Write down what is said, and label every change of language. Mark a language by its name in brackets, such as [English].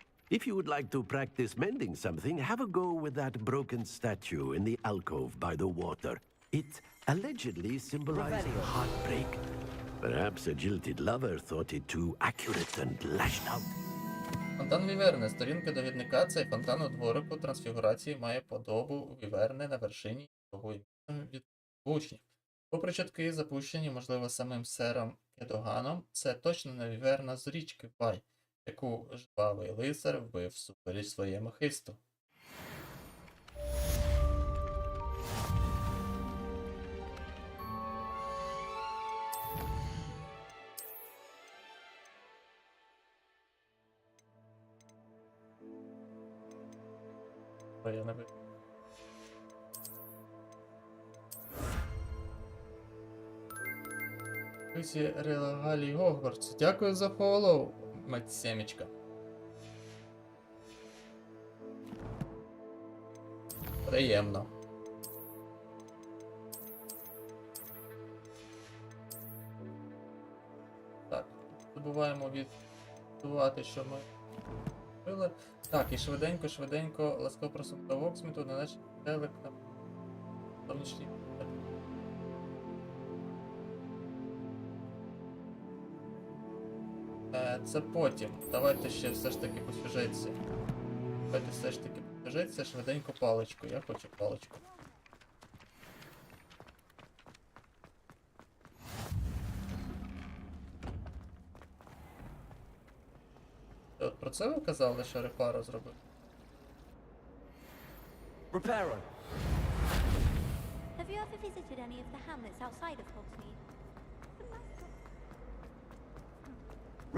[English] If you would like to practice mending something, have a go with that broken statue in the alcove by the water. It allegedly symbolizes heartbreak. Perhaps a jilted lover thought it too accurate and lashed out. [Ukrainian] Фонтан Віверни. Сторінка довідника. Цей фонтан у дворику трансфігурації має подобу Віверни на вершині його від учнів. Попри чутки, запущені, можливо, самим сером Кедоганом, це точно не Віверна з річки Бай, яку жвавий лицар вбив всупереч своєму хисту. Я не бачу. Друзі, регалії Гогвартсу. Дякую за фоллоу, мать Семечка. Приємно. Так, забуваємо відбувати, що ми робили. Так, і швиденько, ласкаво просимо до Воксміту на наш телек на зовнішній. Це потім. Давайте ще все ж таки по сюжетці. Давайте все ж таки по сюжетці, швиденько паличку. Я хочу паличку. От про це ви казали, що Репаро зробив? [English] Reparo. Have you ever visited any of the hamlets outside of Hogsmeade?